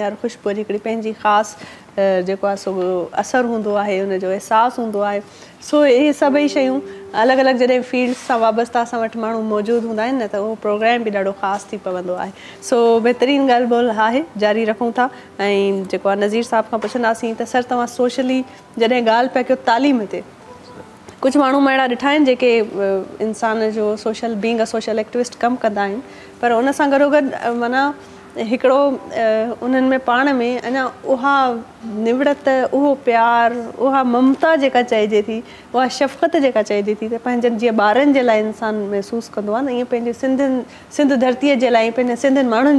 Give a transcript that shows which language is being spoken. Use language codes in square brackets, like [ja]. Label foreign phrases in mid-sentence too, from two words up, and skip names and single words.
[sd] हर ख़ुशबू जी हिकिड़ी पंहिंजी ख़ासि जेको आहे सो असरु हूंदो आहे उनजो अहसासु हूंदो आहे सो इहे सभई शयूं अलॻि अलॻि जॾहिं फील्ड्स सां वाबस्ता असां वटि माण्हू मौजूदु हूंदा आहिनि न त उहो प्रोग्राम बि ॾाढो ख़ासि थी पवंदो आहे सो बहितरीनु ॻाल्हि ॿोल आहे जारी रखूं था ऐं जेको आहे नज़ीर साहिब खां पुछंदासीं त सर तव्हां सोशली जॾहिं ॻाल्हि पिया कयो तालीम ते कुझु माण्हू मां अहिड़ा ॾिठा आहिनि जेके इंसान जो [en] social being [sd] अ [en] social activist [sd] कमु कंदा आहिनि पर उन सां गॾोगॾु माना हिकिड़ो उन्हनि में पाण में अञा उहा निवड़त उहो प्यारु उहा ममता जेका चइजे थी उहा शफ़क़त जेका चइजे थी त पंहिंजनि जीअं ॿारनि जे लाइ इंसानु महसूसु कंदो आहे न ईअं पंहिंजे सिंध धरतीअ जे लाइ पंहिंजे सिंधियुनि माण्हुनि